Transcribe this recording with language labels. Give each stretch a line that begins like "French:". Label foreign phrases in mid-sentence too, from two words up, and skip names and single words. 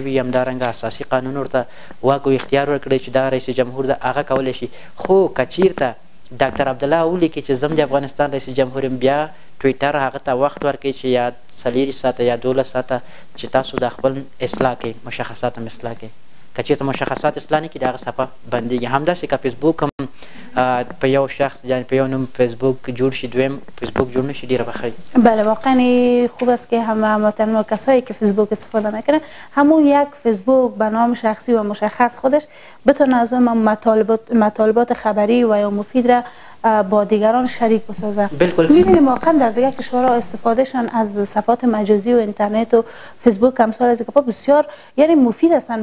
Pashto: وي همدارنګه اساسي قانون ورته واک او اختیار ورکړی چې دا رئیس جمهور ده هغه کولی شي خو که چیرته ډاکټر عبدالله ولیکي چې زم د افغانستان رئیس جمهور یم بیا ټویټر هغه ته وخت ورکوي چې یا 4 ساعته یا 12 ساعته چې تاسو د خپل اصلاح کوئ مشخصات هم اصلاح کوئ که چېرته مشخصات اصلاح نه کړي د هغه صفحه بندېږي همداسې که فیسبوک هم په یو شخص یعنی په یو نوم فیسبوک جوړ شي دویم فیسبوک جوړ نشي ډیره بخیر
Persian: بله واقعا خوب است که هموطنان و کسایی که فیسبوک استفاده میکنن همون یک فیسبوک به نام شخصی و مشخص خودش بتونه از اون مطالبات خبری و یا مفید را با دیگران شریک بسازه. می‌بینیم واقعا در دیگر کشورها استفادهشان از صفحات مجازی و اینترنت و فیسبوک امثال از بسیار یعنی مفید هستند.